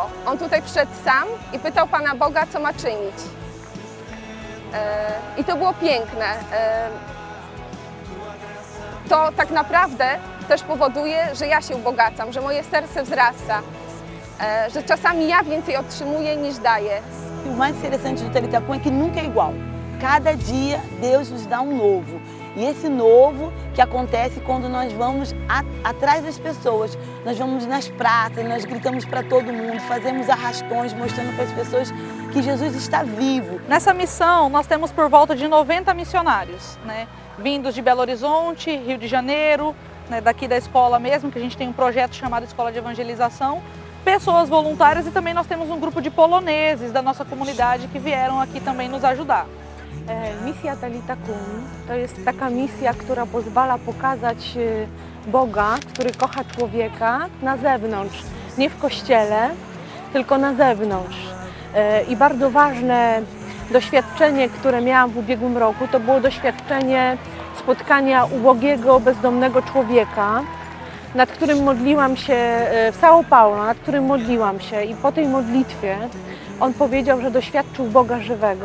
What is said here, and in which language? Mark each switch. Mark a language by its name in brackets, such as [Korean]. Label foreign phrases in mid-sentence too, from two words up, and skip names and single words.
[Polish] On tutaj przyszedł sam i pytał Pana Boga, co ma czynić. I to było piękne. To tak naprawdę też powoduje, że ja się ubogacam, że moje serce wzrasta, że czasami ja więcej otrzymuję niż daję. [Portuguese] O mais interessante do Talitacum é que nunca é igual. Cada dia Deus nos dá novo. E esse novo que acontece quando nós vamos atrás das pessoas. Nós vamos nas praças, nós gritamos para todo mundo, fazemos arrastões, mostrando para as pessoas que Jesus está vivo. Nessa missão, nós temos por volta de 90 missionários, né? Vindos de Belo Horizonte, Rio de Janeiro, né, daqui da escola mesmo, que a gente tem um projeto chamado Escola de Evangelização, pessoas voluntárias e também nós temos um grupo de poloneses da nossa comunidade que vieram aqui também nos ajudar. [Polish] Misja Talitacum to jest taka misja, która pozwala pokazać Boga, który kocha człowieka na zewnątrz, nie w kościele, tylko na zewnątrz. I bardzo ważne doświadczenie, które miałam w ubiegłym roku, to było doświadczenie spotkania ubogiego, bezdomnego człowieka, nad którym modliłam się w São Paulo, nad którym modliłam się i po tej modlitwie on powiedział, że doświadczył Boga żywego.